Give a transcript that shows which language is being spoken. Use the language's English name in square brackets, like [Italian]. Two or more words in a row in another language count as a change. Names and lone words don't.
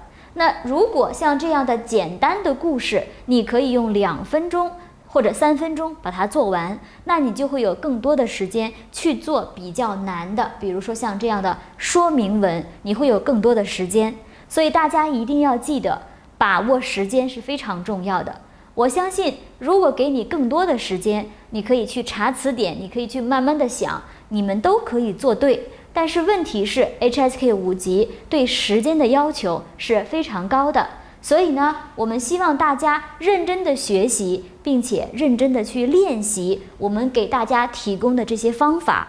[Chinese] 那如果像這樣的簡單的故事，你可以用2分鐘或者3分鐘把它做完，那你就會有更多的時間去做比較難的，比如說像這樣的說明文，你會有更多的時間。所以大家一定要記得，把握時間是非常重要的。我相信如果給你更多的时间，你可以去查词典，你可以去慢慢的想，你们都可以做对。但是问题是 HSK 5级对时间的要求是非常高的，所以呢，我们希望大家认真的学习，并且认真的去练习我们给大家提供的这些方法。